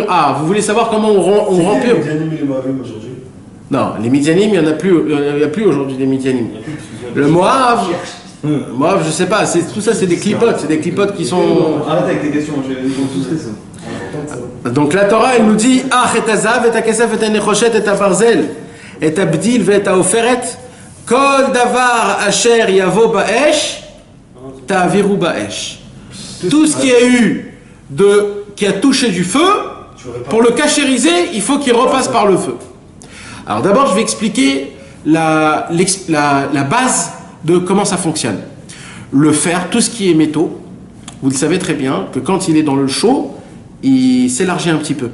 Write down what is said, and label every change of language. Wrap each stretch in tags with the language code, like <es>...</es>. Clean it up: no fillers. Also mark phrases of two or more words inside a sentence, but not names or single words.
<fr>Ah, vous voulez savoir comment on rend pur? Non, les Midianim, il n'y en a plus aujourd'hui, les Midianim. Le Moab, je sais pas, tout ça c'est des clipotes qui sont... Arrête avec tes questions, ils sont tous ça. Donc la Torah, elle nous dit «</fr> <he>אך את הזהב את הכסף את הנחשת את הברזל את הבדיל את העפרת, כל דבר אשר יבא באש תעבירו באש.</he> <fr>» Tout ce qui qui a touché du feu, pour le cachériser, il faut qu'il repasse par le feu. Alors d'abord, je vais expliquer la base de comment ça fonctionne. Le fer, tout ce qui est métaux, vous le savez très bien que quand il est dans le chaud, il s'élargit un petit peu.</fr>